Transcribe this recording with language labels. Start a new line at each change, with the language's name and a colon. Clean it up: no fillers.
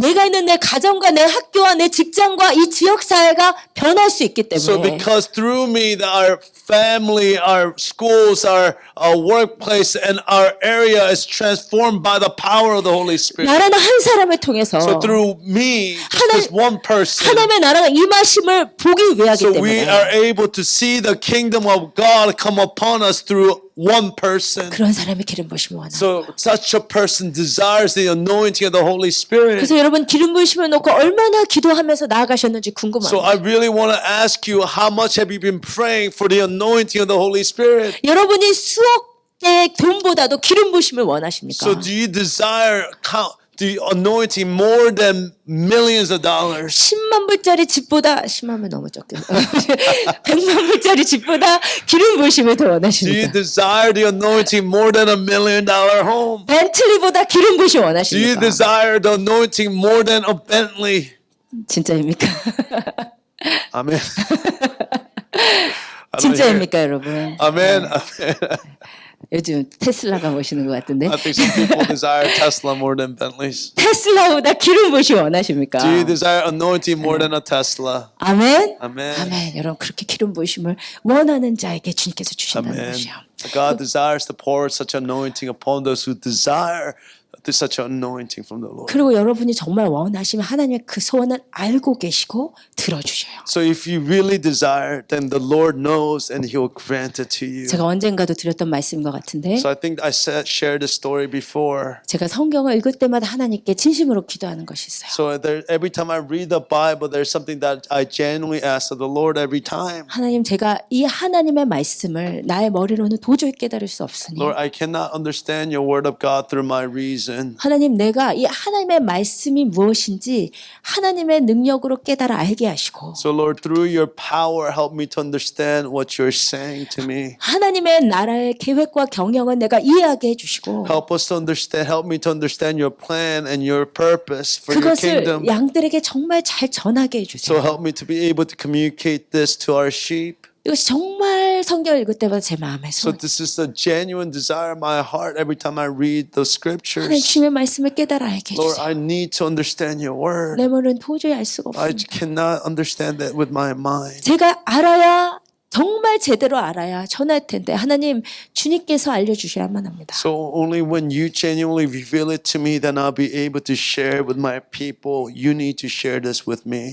Korean: 내가 있는 내 가정과 내 학교와 내 직장과 이 지역 사회가 변할 수 있기
English: So
Korean: 때문에
English: because through me, our family, our schools, our workplace, and our area is transformed by the power of the Holy Spirit.
Korean: 나라는 한 사람을 통해서
English: So through me, this one person,
Korean: 하나님의 나라가 임하심을 보기 위하기
English: so we
Korean: 때문에
English: are able to see the kingdom of God come upon us through one person.
Korean: 그런 사람이 기름 부으심을 원합니다.
English: So such a person desires the anointing of the Holy Spirit.
Korean: 그래서 여러분 기름 부으심을 놓고 얼마나 기도하면서 나아가셨는지
English: So
Korean: 궁금합니다.
English: I really want to ask you, how much have you been praying for the anointing of the Holy Spirit?
Korean: 여러분이 수억 대의 돈보다도 기름 부으심을 원하십니까?
English: So do you desire the anointing more than millions of dollars?
Korean: 10만 불짜리 집보다 10만 불 너무 적겠네. 100만 불짜리 집보다 기름 부으심을 더
English: Do you
Korean: 원하십니까?
English: desire the anointing more than $1 million home?
Korean: 벤틀리보다 기름 부으심
English: Do you
Korean: 원하십니까?
English: desire the anointing more than a Bentley?
Korean: 진짜입니까?
English: Amen.
Korean: 진짜입니까, 여러분?
English: Amen. Amen.
Korean: 요즘 테슬라가 모시는 것 같은데.
English: I think some people desire Tesla more than Bentleys.
Korean: 테슬라보다 기름 부으심 원하십니까?
English: Do you desire anointing more than a Tesla?
Korean: 아멘. Amen. 아멘. 여러분 그렇게 기름 부으심을 원하는 자에게 주님께서 주신다는
English: Amen.
Korean: 것이요.
English: God desires to pour such anointing upon those who desire such anointing from the Lord.
Korean: 그리고 여러분이 정말 원하시면 하나님의 그 소원을 알고 계시고 들어주셔요.
English: So if you really desire, then the Lord knows and He will grant it to you.
Korean: 제가 언젠가도 드렸던 말씀인 것 같은데
English: So I think I shared this story before.
Korean: 제가 성경을 읽을 때마다 하나님께 진심으로 기도하는 것이 있어요.
English: So every time I read the Bible, there's something that I genuinely ask of the Lord every time.
Korean: 하나님 제가 이 하나님의 말씀을 나의 머리로는 도저히 깨달을 수 없으니
English: Lord, I cannot understand your word of God through my reason.
Korean: 하나님 내가 이 하나님의 말씀이 무엇인지 하나님의 능력으로 깨달아 알게 하시고
English: So Lord, through your power, help me to understand what you're saying to me.
Korean: 하나님의 나라의 계획과 경영은 내가 이해하게 해주시고
English: Help us to understand, help me to understand your plan and your purpose for your
Korean: 그것을
English: kingdom.
Korean: 양들에게 정말 잘 전하게
English: So help me to be able to communicate this to our sheep.
Korean: 이것이 정말 성경 읽을 때마다 제 마음에
English: So
Korean: 소원.
English: this is a genuine desire of my heart every time I read those
Korean: 하나님
English: scriptures.
Korean: 주님의 말씀을 깨달아 알게
English: Lord,
Korean: 해주세요.
English: I need to understand your word.
Korean: 내 머리는 도저히 알 수가
English: I
Korean: 없습니다.
English: cannot understand that with my mind.
Korean: 제가 알아야 정말 제대로 알아야 전할 텐데 하나님 주님께서 알려주셔야만 합니다.
English: So only when you genuinely reveal it to me, then I'll be able to share it with my people. You need to share this with me.